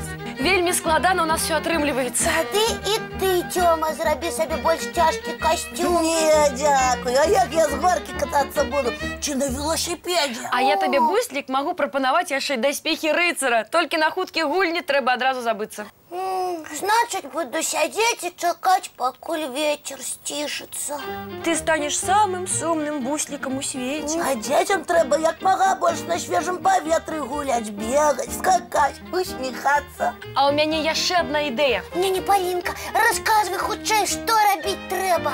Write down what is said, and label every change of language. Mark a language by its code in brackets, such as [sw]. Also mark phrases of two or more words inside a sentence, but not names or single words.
[be] Вельмі складана у нас все атрымліваецца. Тады і ты, Тёма, зрабі сабе больш цяжкі касцюм. Не, дзякуй, а як я з горкі катацца буду? Ці на велосипеде? А я табе, буслік, магу прапанаваць яшчэ даспехі рыцара. Толькі на хуткія гульні трэба адразу забыцца. [ru] Значит, буду сидеть и чекать, покуль ветер стишится. [be] Ты станеш самым сумным буслікам у свеце. А дзецям трэба як мага больш на свежым паветры гуляць, бегаць, скакаць, усміхацца. А ў мяне яшчэ адна ідэя. Не, Полинка, рассказывай хутчэй, што рабіць трэба.